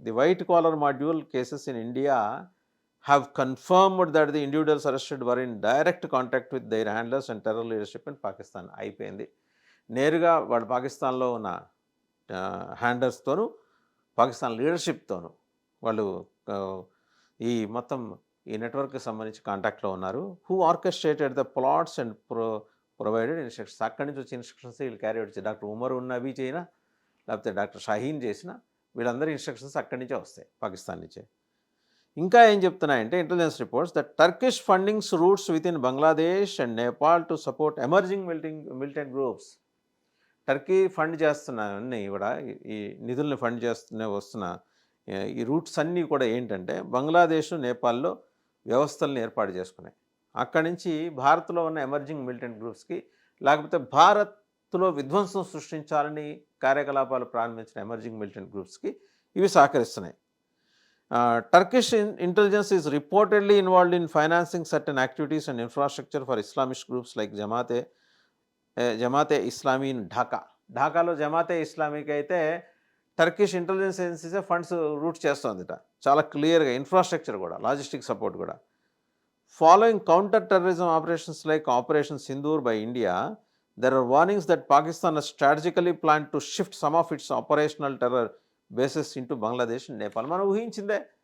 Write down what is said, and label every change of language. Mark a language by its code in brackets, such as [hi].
[en] The white collar module cases in India have confirmed that the individuals arrested were in direct contact with their handlers and terror leadership in Pakistan. [te] అయిపోయింది. నేరుగా వాళ్ళు పాకిస్తాన్లో ఉన్న హ్యాండర్స్తోనూ, పాకిస్తాన్ లీడర్షిప్తోనూ వాళ్ళు ఈ మొత్తం ఈ నెట్వర్క్కి సంబంధించి కాంటాక్ట్లో ఉన్నారు. [en] Who orchestrated the plots and provided instructions. [te] అక్కడి నుంచి వచ్చే ఇన్స్ట్రక్షన్స్ వీళ్ళు క్యారీ అవుట్ చేసి, డాక్టర్ ఉమర్ నబీ చేసినా, లేకపోతే డాక్టర్ షాహీన్ చేసినా, వీళ్ళందరి ఇన్స్ట్రక్షన్స్ అక్కడి నుంచే వస్తాయి, పాకిస్తాన్ నుంచే. ఇంకా ఏం చెప్తున్నాయంటే [en] Intelligence reports that Turkish fundings routes within Bangladesh and Nepal to support emerging militant groups. [te] Turkey fund చేస్తున్నవన్నీ కూడా, ఈ నిధుల్ని ఫండ్ చేస్తూనే వస్తున్న ఈ రూట్స్ అన్నీ కూడా ఏంటంటే బంగ్లాదేశ్, నేపాల్లో వ్యవస్థలను ఏర్పాటు చేసుకున్నాయి. అక్కడి నుంచి భారత్లో ఉన్న ఎమర్జింగ్ మిలిటెంట్ గ్రూప్స్కి, లేకపోతే భారత్లో విధ్వంసం సృష్టించాలని కార్యకలాపాలు ప్రారంభించిన ఎమర్జింగ్ మిలిటెంట్ గ్రూప్స్కి ఇవి సహకరిస్తున్నాయి. [en] Turkish intelligence is reportedly involved in financing certain activities and infrastructure for Islamist groups like Jamaat-e Islami in Dhaka. [te] ఢాకాలో Jamaat-e ఇస్లామీకి అయితే టర్కిష్ ఇంటెలిజెన్స్ ఏజెన్సీసే ఫండ్స్ రూట్ చేస్తుందిట, చాలా క్లియర్గా. [en] Infrastructure కూడా, logistic support కూడా. Following counter terrorism operations like operation Sindoor by India, there are warnings that Pakistan strategically plan to shift some of its operational terror bases into Bangladesh and Nepal. [te] మనం ఊహించిందే.